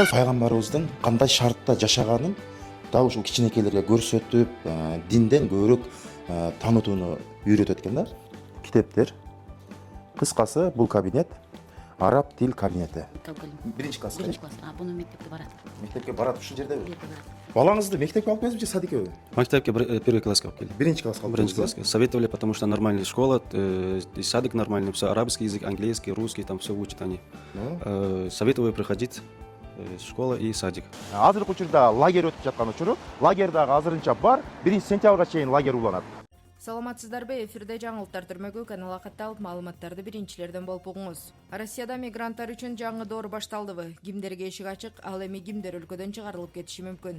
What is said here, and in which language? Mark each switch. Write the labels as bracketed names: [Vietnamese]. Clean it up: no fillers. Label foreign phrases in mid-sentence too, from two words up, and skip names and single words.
[Kyrgyz] Пайгамбарыбыздын кандай шартта жашаганын дал ушул кичинекейлерге көрсөтүп, динден көбүрөөк таанытууну үйрөтөт экен да. Китептер. Кыскасы бул кабинет араб тил кабинети. Биринчи класс. Биринчи класс. Буну мектепке барат. Мектепке барат ушул жердеби? Балаңызды мектепке алып келесизби же садикеби? [Kazakh] Мектепке [Russian] первый классқа [Kazakh] алып келдім. Биринчи классқа алып Биринчи классқа. [Russian] Советовали, потому что нормальная школа, и садик нормальный, все арабский язык, английский, русский, там все учат они. Советовали приходить школа и садик. [Kyrgyz] Азыркы учурда лагерь өтүп жаткан учуру, лагерь дагы азырынча бар. 1-сентябрга чейин лагерь уланат. Саламатсыздарбы, эфирде жаңылыктар түрмөгү канал катталып маалыматтарды биринчилерден болуп угуңуз. Россияда мигранттар үчүн жаңы доор башталдыбы? Кимдерге эшик ачык, ал эми кимдер өлкөдөн чыгарылып кетиши мүмкүн?